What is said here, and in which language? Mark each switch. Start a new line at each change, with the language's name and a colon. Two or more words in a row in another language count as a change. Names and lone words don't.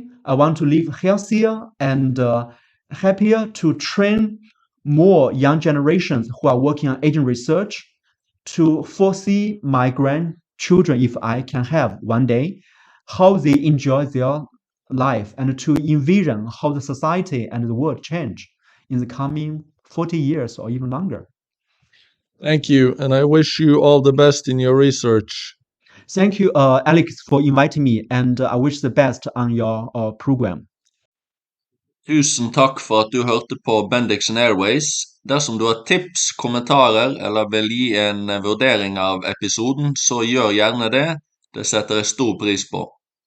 English: I want to live healthier and happier to train more young generations who are working on aging research, to foresee my grandchildren, if I can have one day, how they enjoy their life, and to envision how the society and the world change in the coming 40 years or even longer. Thank you, and I wish you all the best in your research. Thank you, Alex, for inviting me, and I wish the best on your program.
Norwegian: Tusen takk for at du hørte på Bendixen Airways. Dersom du har tips, kommentarer eller vil gi en vurdering av episoden, så gjør gjerne det. Det setter jeg stor pris på.